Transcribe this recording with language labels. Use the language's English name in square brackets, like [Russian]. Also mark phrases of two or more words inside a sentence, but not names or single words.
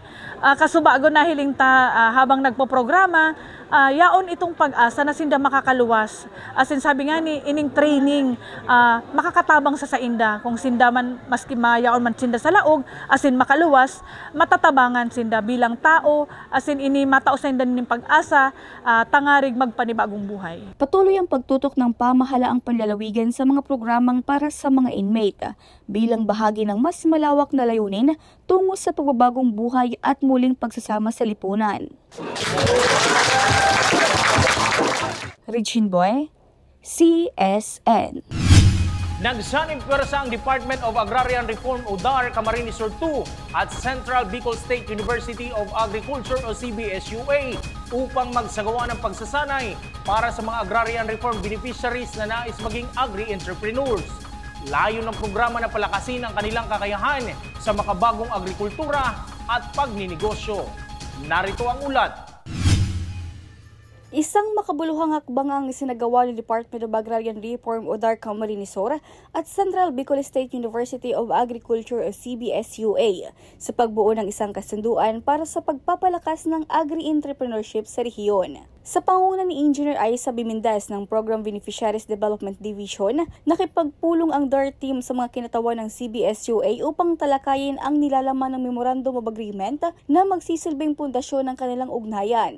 [Bikol] Kasubago nahiling ta habang nagpo-programa, yaon itong pag-asa na sinda makakaluwas. As in, sabi nga ni ining training, makakatabang sa inda kung sinda man maski mayaon man sinda sa laog, as in makaluwas, matatabangan sinda bilang tao, as in ini matao sa inda ning pag-asa, tangarig magpanibagong buhay. [Filipino] Patuloy ang pagtutok ng pamahalaang panlalawigan sa mga programang para sa mga inmate bilang bahagi ng mas malawak na layunin tungo sa pagbabagong buhay at muling pagsasama sa lipunan. Regine Boy, CSN. Nagsanib pwersa ang Department of Agrarian Reform o DAR Camarines Sur 2 at Central Bicol State University of Agriculture o CBSUA upang magsagawa ng pagsasanay para sa mga [English] agrarian reform beneficiaries [Filipino] na nais maging agri-entrepreneurs. Layo ng programa na palakasin ang kanilang kakayahan sa makabagong agrikultura at pagninegosyo. Narito ang ulat. Isang makabuluhang hakbang ang isinagawa ng Department of Agrarian Reform o DAR Camarines Sur at Central Bicol State University of Agriculture o CBSUA sa pagbuo ng isang kasunduan para sa pagpapalakas ng agri-entrepreneurship sa rehiyon. Sa pangunguna ni Engineer Aisa Bimindas ng Program Beneficiaries Development Division, nakipagpulong ang DAR team sa mga kinatawan ng CBSUA upang talakayin ang nilalaman ng [English] Memorandum of Agreement [Filipino] na magsisilbing pundasyon ng kanilang ugnayan.